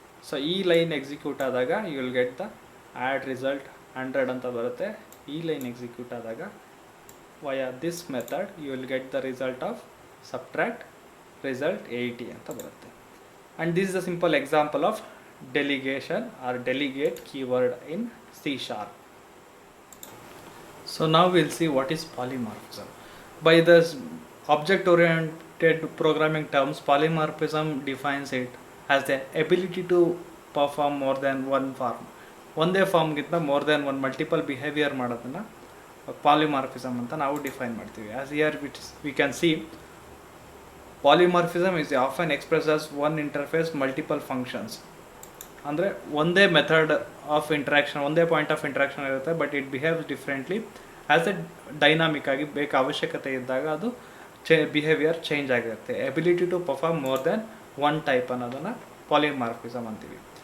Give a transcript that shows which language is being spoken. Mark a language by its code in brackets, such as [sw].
[kn] So ಈ line execute ಆದಾಗ [en] you will get the add result 100 [kn] ಅಂತ ಬರುತ್ತೆ. ಈ ಲೈನ್ ಎಕ್ಸಿಕ್ಯೂಟ್ ಆದಾಗ [en] via this method you will get the result of subtract result 80 [kn] ಅಂತ ಬರುತ್ತೆ. [en] And this is a simple example of delegation or delegate keyword in C sharp. So now we'll see what is polymorphism. By the object-oriented programming terms, polymorphism defines it as the ability to perform more than one form. [kn] ಒಂದೇ ಫಾರ್ಮ್ಗಿಂತ [en] more than one multiple behaviour [kn] ಮಾಡೋದನ್ನು polymorphism ಅಂತ ನಾವು define ಮಾಡ್ತೀವಿ. [en] As here we can see polymorphism is often expressed as one interface multiple functions. [kn] ಅಂದರೆ ಒಂದೇ method of interaction, ಒಂದೇ point of interaction ಇರುತ್ತೆ, [en] but it behaves differently [kn] as A dynamic ಆಗಿ ಬೇಕು ಅವಶ್ಯಕತೆ ಇದ್ದಾಗ ಅದು ಬಿಹೇವಿಯರ್ ಚೇಂಜ್ ಆಗಿರುತ್ತೆ. [en] ability to perform more than one type [kn] ಅನ್ನೋದನ್ನು ಪಾಲಿಮಾರ್ಫಿಸಮ್ ಅಂತೀವಿ.